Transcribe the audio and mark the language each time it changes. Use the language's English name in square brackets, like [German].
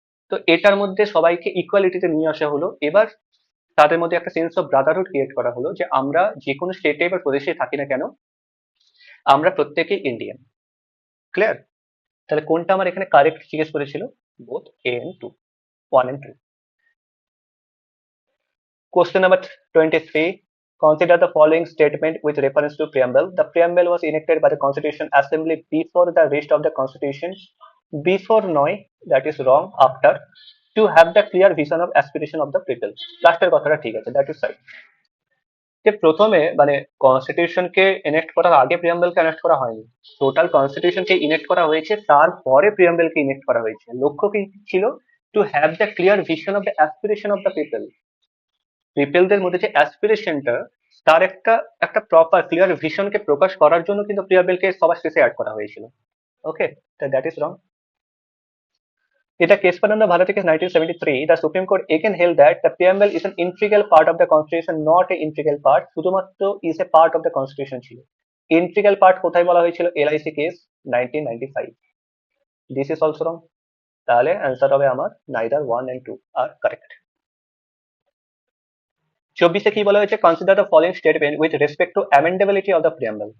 [Bangla] তো এটার মধ্যে সবাইকে ইকুয়ালিটিতে নিয়ে আসা হলো। এবার তাদের মধ্যে একটা সেন্স অফ ব্রাদারহুড ক্রিয়েট করা হলো, যে আমরা যে কোনো স্টেটে বা প্রদেশে থাকি না কেন, আমরা প্রত্যেকেই ইন্ডিয়ান। ক্লিয়ার? তাহলে কোনটা আমার এখানে কারেক্ট জিজ্ঞেস করেছিল, both A and 2, 1 and 2। [English] Question number 23. Consider the following statement with reference to preamble. The preamble was enacted by the Constitution Assembly before the rest of the Constitution. Before নয়, that is wrong. After, to have the clear vision of aspiration of the people. [Bangla] লাস্টের কথাটা ঠিক আছে, [English] that is right. [Bangla] যে প্রথমে মানে কনস্টিটিউশনকে ইনেক্ট করার আগে প্রিয়াম্বেলকে ইনেক্ট করা হয়নি, টোটাল কনস্টিটিউশনকে ইনেক্ট করা হয়েছে, তারপরে প্রিয়াম্বেলকে ইনেক্ট করা হয়েছে। লক্ষ্য কি ছিল? [English] To have the clear vision of the aspiration of the people. [Bangla] পিপলদের মধ্যে যে অ্যাসপিরেশনটা, তার একটা একটা প্রপার ক্লিয়ার ভিশনকে প্রকাশ করার জন্য কিন্তু প্রিয়াম্বেলকে সবার শেষে অ্যাড করা হয়েছিল। [English] Okay, that is wrong. In the case Pananda Bharati case 1973, the Supreme Court again held that the preamble is an integral part of the Constitution, not an integral part. শুধুমাত্র is a part of the Constitution ছিল। Integral part [Bangla] কোথায় বলা হয়েছিল? [English] LIC case 1995। This is also wrong. [Bangla] তাহলে answer হবে আমার [English] neither 1 and 2 are correct। [Bangla] 24 কি বলা হয়েছে, [English] Consider the following statement with respect to amendability of the preamble.